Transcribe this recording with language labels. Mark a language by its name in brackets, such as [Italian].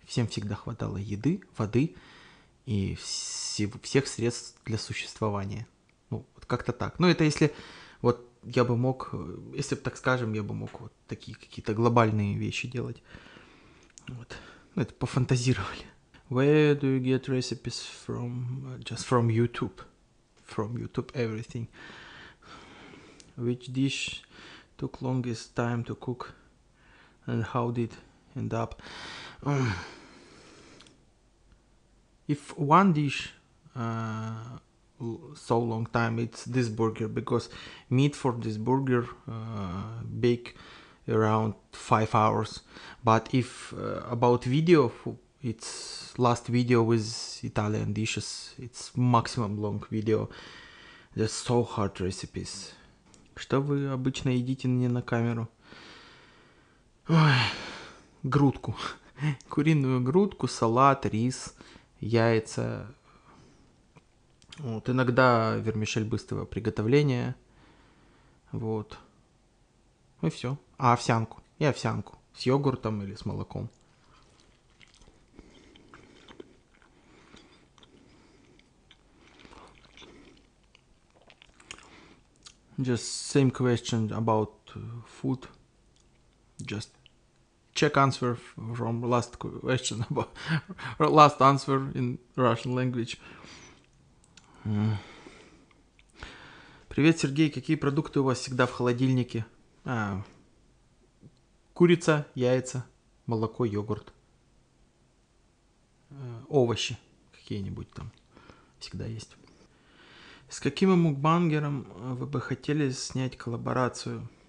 [Russian] Всем всегда хватало еды, воды и всех средств для существования. Ну, вот как-то так. Ну, это если вот я бы мог, если бы так скажем, я бы мог вот такие какие-то глобальные вещи делать. Вот. Ну, это пофантазировали. [English] Where do you get recipes from? Just from YouTube. From YouTube, everything. Which dish took longest time to cook? And how did end up? If one dish so long time, it's this burger, because meat for this burger bake around 5 hours. But if about video, it's last video with Italian dishes, it's maximum long video. There's so hard recipes. [Russian] Что вы обычно едите не на камеру? Ой, грудку. Куриную грудку, салат, рис, яйца. Вот, иногда вермишель быстрого приготовления. Вот. И все. А овсянку. И овсянку. С йогуртом или с молоком. [English] Just same question about food. Just check answer from last question about last answer in Russian language. [Russian] Привет, Сергей. Какие продукты у вас всегда в холодильнике? Курица, яйца, молоко, йогурт. Овощи какие-нибудь там всегда есть. С каким мукбангером вы бы хотели снять коллаборацию?